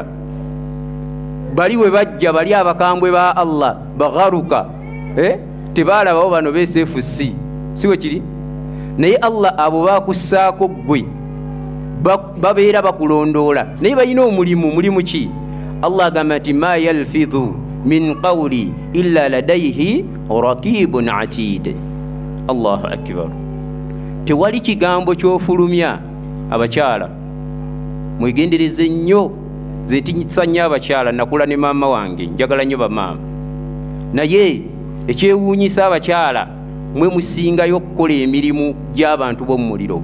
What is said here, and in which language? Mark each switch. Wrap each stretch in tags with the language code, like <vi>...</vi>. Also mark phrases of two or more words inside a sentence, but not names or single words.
<lg>Bali we bajja bali abakambwe ba Allah bagharuka, tebaalabawo bano be SFC, si we kiri? Naye Allah abo bakussaako ggwe babeera bakulondoola, naye balina mulimu ki? Allah agamba nti</lg> <ar>ما يلفظ من قول إلا لديه رقيب عتيد. الله أكبر.</ar> <lg>Tewali kigambo ky'ofulumya. Abakyala mwegendereze nnyo, ze ntinyisa nnyo abakyala, nakula ne maama wange, njagala nnyo bamaama, naye ekyewuunyisa abakyala mwe musingayo okukola emirimu gy'abantu b'omu muliro.</lg>